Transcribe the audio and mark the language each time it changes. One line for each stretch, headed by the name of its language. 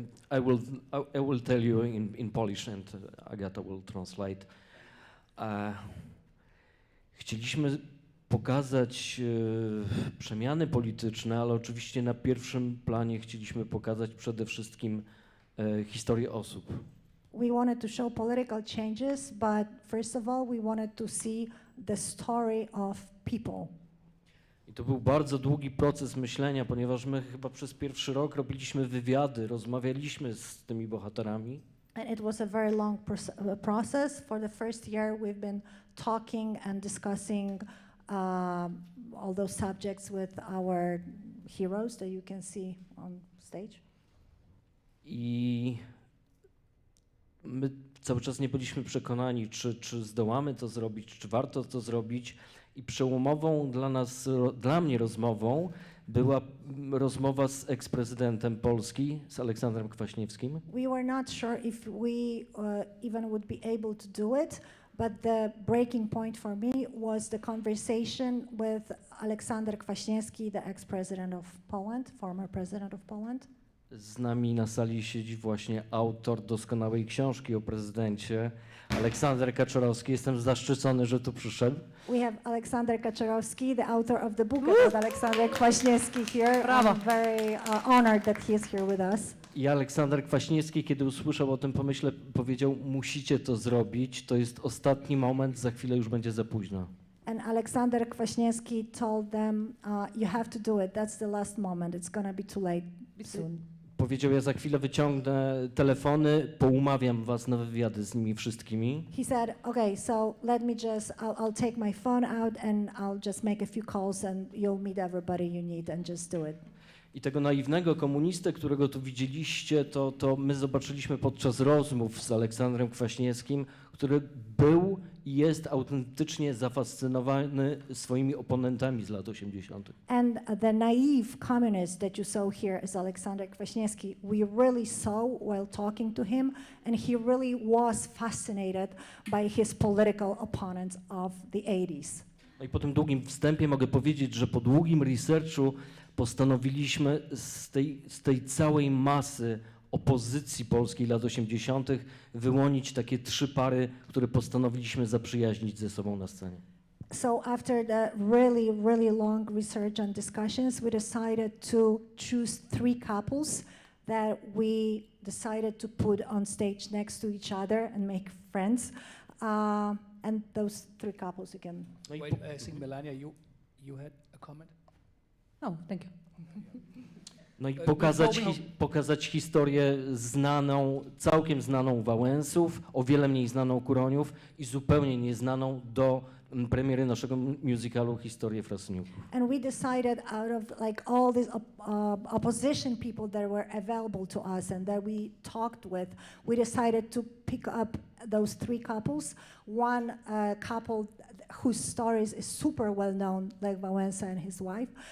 English: I will tell you in Polish and Agata will translate.
Polish: Chcieliśmy pokazać przemiany polityczne, ale oczywiście na pierwszym planie chcieliśmy pokazać przede wszystkim historię osób.
English: We wanted to show political changes, but first of all, we wanted to see the story of people.
Polish: I to był bardzo długi proces myślenia, ponieważ my chyba przez pierwszy rok robiliśmy wywiady, rozmawialiśmy z tymi bohaterami.
English: And it was a very long process. For the first year, we've been talking and discussing all those subjects with our heroes that you can see on stage.
Polish: I my cały czas nie byliśmy przekonani, czy zdołamy to zrobić, czy warto to zrobić. I przełomową dla mnie rozmową była rozmowa z eksprezydentem Polski, z Aleksandrem Kwaśniewskim.
English: We were not sure if we even would be able to do it, but the breaking point for me was the conversation with Aleksander Kwaśniewski, the ex-president of Poland, former president of Poland.
Polish: Z nami na sali siedzi właśnie autor doskonałej książki o prezydencie, Aleksander Kaczorowski. Jestem zaszczycony, że tu przyszedł.
English: We have Aleksander Kaczorowski, the author of the book about Aleksander Kwaśniewski here.
Polish: Brawo.
English: I'm very honored that he is here with us.
Polish: I Aleksander Kwaśniewski, kiedy usłyszał o tym pomyśle, powiedział: musicie to zrobić, to jest ostatni moment, za chwilę już będzie za późno.
English: And Aleksander Kwaśniewski told them, you have to do it. That's the last moment. It's gonna be too late soon.
Polish: Powiedział: ja za chwilę wyciągnę telefony, poumawiam was na wywiady z nimi wszystkimi.
English: He said, okay, so let me just, I'll take my phone out and I'll just make a few calls and you'll meet everybody you need and just do it.
Polish: I tego naiwnego komunistę, którego tu widzieliście, to my zobaczyliśmy podczas rozmów z Aleksandrem Kwaśniewskim, który był i jest autentycznie zafascynowany swoimi oponentami z lat 80.
English: And the naive communist that you saw here is Aleksander Kwaśniewski. We really saw while talking to him, and he really was fascinated by his political opponents of the 80s.
Polish: No i po tym długim wstępie mogę powiedzieć, że po długim researchu postanowiliśmy z tej całej masy opozycji polskiej lat 80. wyłonić takie 3 pary, które postanowiliśmy zaprzyjaźnić ze sobą na scenie.
English: So after the really long research and discussions, we decided to choose 3 couples that we decided to put on stage next to each other and make friends. And those 3 couples again. Wait, I think Melania, you had a comment? No, thank you.
Polish: No i
English: Before
Polish: pokazać historię znaną, całkiem znaną Wałęsów, o wiele mniej znaną Kuroniów i zupełnie nieznaną do premiery naszego musicalu Historię Frasniuków.
English: And we decided out of like all these opposition people that were available to us and that we talked with, we decided to pick up those 3 couples. One couple whose stories is super well known, like Wałęsa and his wife.